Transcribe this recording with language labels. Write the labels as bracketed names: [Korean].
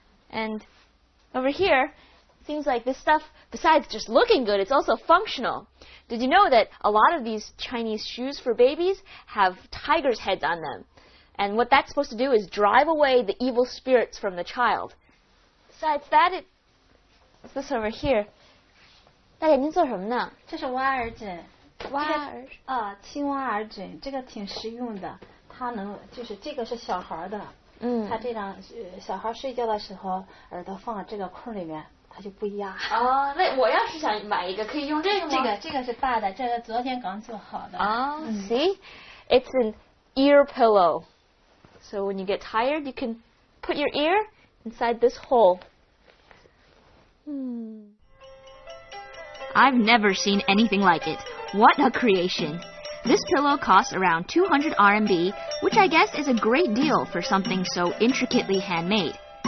[English] And over here, it seems like this stuff, besides just looking good, it's also functional. Did you know that a lot of these Chinese shoes for babies have tigers' heads on them? And what that's supposed to do is drive away the evil spirits from the child. Besides that, what's this over here? [Chinese] 大眼睛做什么呢？这是挖耳枕。挖耳青蛙耳枕，这个挺实用的。它能就是这个是小孩的，它这样小孩睡觉的时候耳朵放这个空里面，它就不压。哦，那我要是想买一个，可以用这个吗？这个是大的，这个昨天刚做好的。 [English] See, it's an ear pillow. So when you get tired, you can put your ear inside this hole. I've never seen anything like it. What a creation. This pillow costs around 200 RMB, which I guess is a great deal for something so intricately handmade.